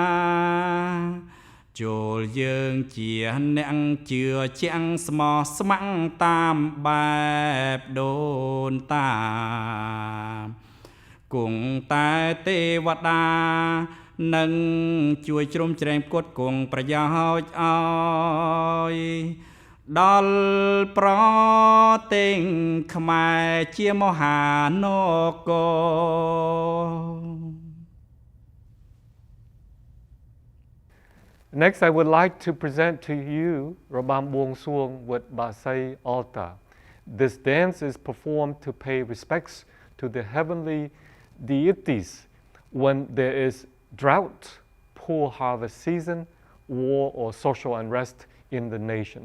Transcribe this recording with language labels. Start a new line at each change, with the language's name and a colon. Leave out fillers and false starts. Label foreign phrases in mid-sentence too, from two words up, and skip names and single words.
Khmer: ចូលយើងជាអ្នកជឿជាក់ស្មោះស្ម័គ្រតាមបែបដូនតាគង់តែទេវតានឹងជួយជ្រោមជ្រែងផ្គត់ផ្គង់ប្រយោជន៍ឲ្យដល់ប្រទេសខ្មែរជាមហានគរ
English: Next, I would like to present to you Rabam Buong Suong with Basay Alta. This dance is performed to pay respects to the heavenly deities when there is drought, poor harvest season, war, or social unrest in the nation.